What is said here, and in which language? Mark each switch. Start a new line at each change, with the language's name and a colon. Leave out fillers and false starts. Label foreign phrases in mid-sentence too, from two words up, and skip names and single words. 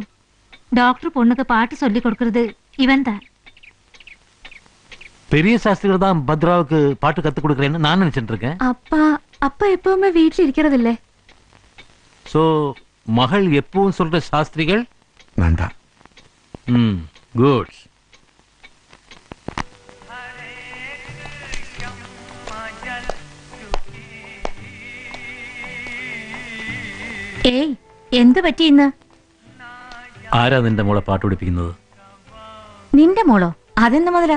Tamil: டாக்டர் பொண்ணுக்கு பாட்டு சொல்லி கொடுக்கறது இவன் தான். பெரிய சாஸ்திரிகள் தான் பத்ராவுக்கு பாட்டு கத்து கொடுக்கறேன்னு நான் நினைச்சிட்டு இருக்கேன். அப்பா எப்பவுமே வீட்டில் இருக்கிறதில்லை. சோ மகள் எப்பவும் சொல்ற சாஸ்திரிகள் நான் தான். குட்.
Malayalam: ഏയ്, എന്ത് പറ്റി ഇന്ന്? ആരാ നിന്റെ മോളെ പാട്ട് പഠിപ്പിക്കുന്നത്? നിന്റെ മോളോ? അതെന്ത് മുതലാ?